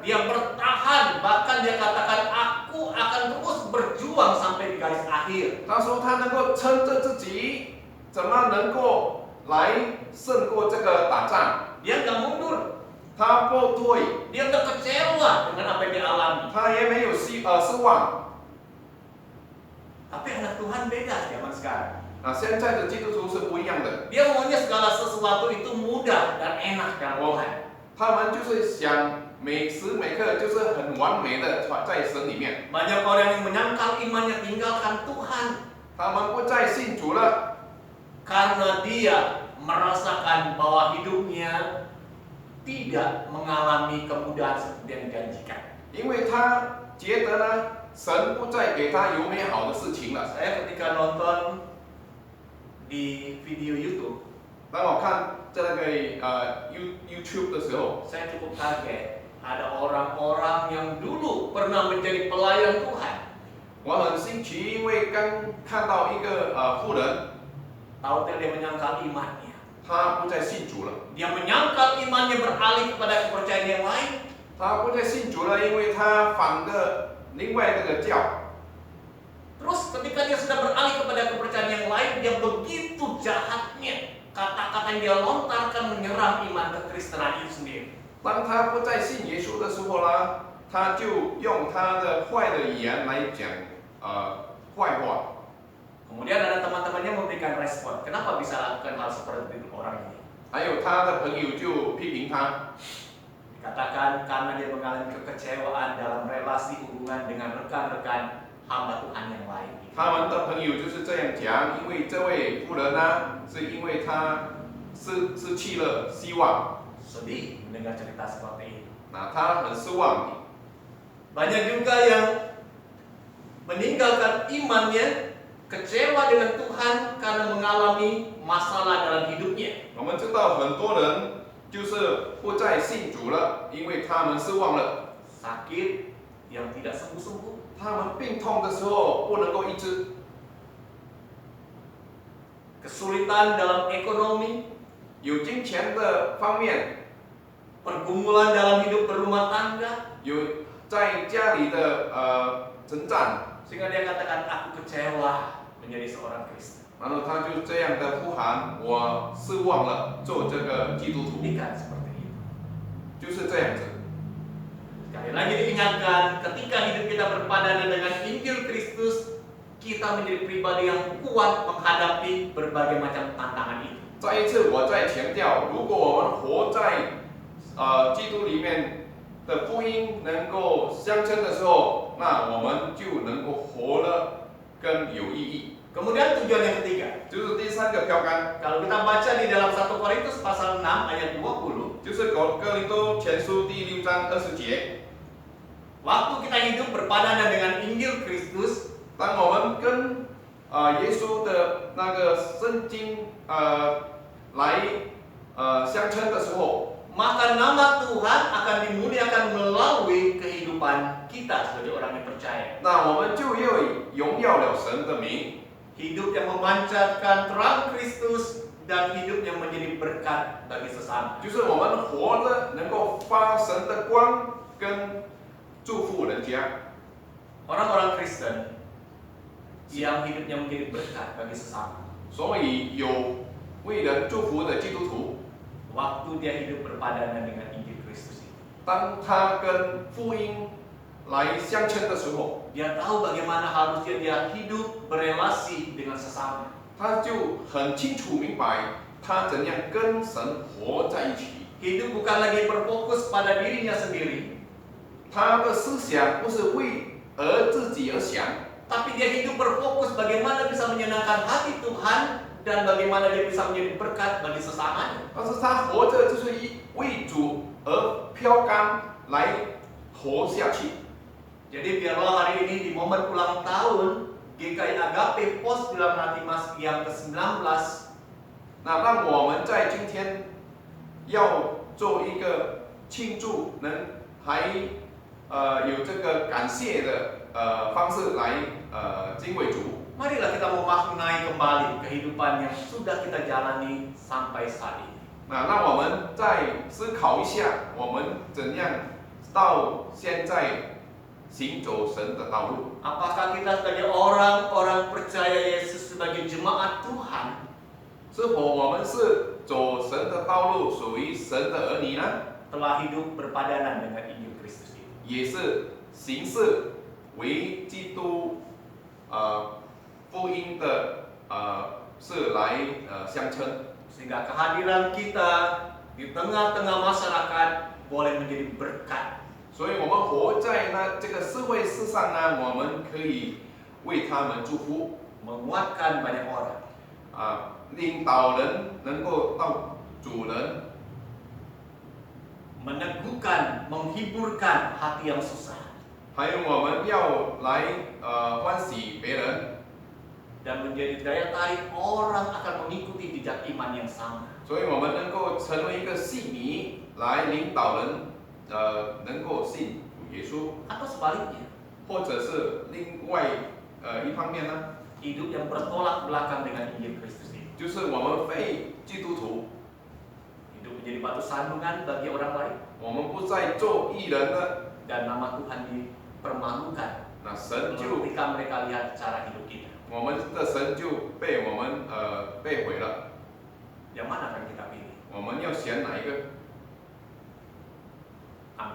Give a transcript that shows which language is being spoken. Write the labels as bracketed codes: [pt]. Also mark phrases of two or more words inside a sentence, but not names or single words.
[id] Dia bertahan, bahkan dia katakan aku akan terus berjuang sampai di garis akhir. [zh] 他说他能够撑着自己，怎么能够来胜过这个打仗？ [id] Dia nggak mundur, [zh] 他不退， [id] dia nggak kecewa dengan apa yang dia alami. [zh] 他也没有失望。 [id] Tapi anak Tuhan beda zaman sekarang. [zh] 现在的基督徒是不一样的， [id] Dia maunya segala sesuatu itu mudah dan enak dalam Tuhan. [zh] 他们就是想每时每刻就是很完美的在神里面， [id] Banyak orang yang menyangkal imannya tinggalkan Tuhan [zh] 他们不再信主了， [id] karena dia merasakan bahwa hidupnya tidak mengalami kemudahan seperti yang dijanjikan. [zh] 因为他觉得呢，神不再给他有美好的事情了。 [id] Saya ketika nonton di video YouTube, [zh] 当我看这个YouTube 的时候， [id] saya cukup kaget. Ada orang-orang yang dulu pernah menjadi pelayan Tuhan, [zh] 我很新奇，因为刚看到一个妇人， [id] tahu dia menyangkal imannya. [zh] 她不再信主了， [id] Dia menyangkal imannya beralih kepada kepercayaan yang lain. [zh] 她不再信主了，因为她反的另外那个教。 [id] Terus ketika dia sudah beralih kepada kepercayaan yang lain, dia begitu jahatnya kata-kata yang dia lontarkan menyerang iman kekristenan itu sendiri. [zh] 当他不再信耶稣的时候呢，他就用他的坏的语言来讲坏话。 [id] Kemudian ada teman-temannya memberikan respon. Kenapa bisa lakukan hal seperti itu orang ini? [zh] 还有他的朋友就批评他， [id] Dikatakan karena dia mengalami kekecewaan dalam relasi hubungan dengan rekan-rekan hamba Tuhan yang lain. [zh] 他们的朋友就是这样讲，因为这位妇人呢，是因为她失去了希望， [id] Sedih mendengar cerita seperti itu. [zh] 那她很失望。 [id] Banyak juga yang meninggalkan imannya, kecewa dengan Tuhan karena mengalami masalah dalam hidupnya. [zh] 我们知道很多人就是不再信主了，因为他们失望了， [id] Sakit yang tidak sembuh-sembuh, [zh] 他们病痛的时候不能够医治， [id] kesulitan dalam ekonomi, [zh] 有金钱的方面， [id] pergumulan dalam hidup berumah tangga, [zh] 有在家里的征战， [id] sehingga dia katakan aku kecewa menjadi seorang Kristen. [zh] 然后他就这样的呼喊，我失望了，做这个基督徒， [id] Bukan seperti itu. [zh] 就是这样子。 [id] Sekali lagi diingatkan, ketika hidup kita berpadanan dengan Injil Kristus, kita menjadi pribadi yang kuat menghadapi berbagai macam tantangan itu. [zh] 再一次，我再强调，如果我们活在基督里面的福音能够相称的时候，那我们就能够活得更有意义。 [id] Kemudian tujuan yang ketiga, [zh] 就是第三个标杆， [id] kalau kita baca di dalam 1 Korintus pasal 6 ayat 20, [zh] 就是哥林多前书第6章20节。 [id] waktu kita hidup berpadanan dengan Injil Kristus, [zh] 当我们跟耶稣的那个圣经来相称的时候， [id] maka nama Tuhan akan dimuliakan melalui kehidupan kita sebagai orang yang percaya. [zh] 那我们就又荣耀了神的名， [id] Hidup yang memancarkan terang Kristus dan hidup yang menjadi berkat bagi sesama. [zh] 就是我们活着能够发神的光跟祝福人家。 [id] Orang-orang Kristen yang hidupnya menjadi berkat bagi sesama. [zh] 所以有为人祝福的基督徒， [id] Waktu dia hidup berpadanan dengan Injil Kristus itu, [zh] 当他跟福音来相称的时候， [id] dia tahu bagaimana harusnya dia hidup berelasi dengan sesama. [zh] 他就很清楚明白他怎样跟神活在一起。 [id] Hidup bukan lagi berfokus pada dirinya sendiri, [zh] 他的思想不是为自己而想， [id] tapi dia hidup berfokus bagaimana bisa menyenangkan hati Tuhan dan bagaimana dia bisa menjadi berkat bagi sesamanya. [zh] 但是他活着就是为主而飘干来活下去。 [id] Jadi biarlah hari ini di momen ulang tahun GKI Agape Pos Wilam Natimas yang ke-19, [zh] 那让我们在今天要做一个庆祝，能还有这个感谢的方式来敬畏主。 [id] marilah kita memaknai kembali kehidupan yang sudah kita jalani sampai saat ini. [zh] 那让我们再思考一下，我们怎样到现在行走神的道路。 [id] Apakah kita sebagai orang-orang percaya Yesus sebagai jemaat Tuhan [zh] 是否我们是走神的道路，属于神的儿女呢？ [id] telah hidup berpadanan dengan Injil Kristus itu? [zh] 也是行事为基督福音的是来相称， [id] Sehingga kehadiran kita di tengah-tengah masyarakat boleh menjadi berkat. [zh] 所以我们活在这个社会事上呢，我们可以为他们祝福， [id] menguatkan banyak orang. [zh] 领导人能够到主人， [id] meneguhkan, menghiburkan hati yang susah, [zh] 还有我们要来欢喜别人， [id] dan menjadi daya tarik orang akan mengikuti jejak iman yang sama. [zh] 所以我们能够成为一个信迷，来领导人能够信主耶稣， [id] Atau sebaliknya, [zh] 或者是另外一方面呢， [id] hidup yang bertolak belakang dengan Injil Kristus ini. [zh] 就是我们非基督徒， [id] Hidup menjadi batu sandungan bagi orang lain, [zh] 我们不再做义人了， [id] dan nama Tuhan dipermalukan [zh] 那神就 [id] ketika mereka lihat cara hidup kita. [zh] 我们的神就被我们被毁了。 [id] Yang mana akan kita pilih? [zh] 我们要选哪一个？ [id] Amin.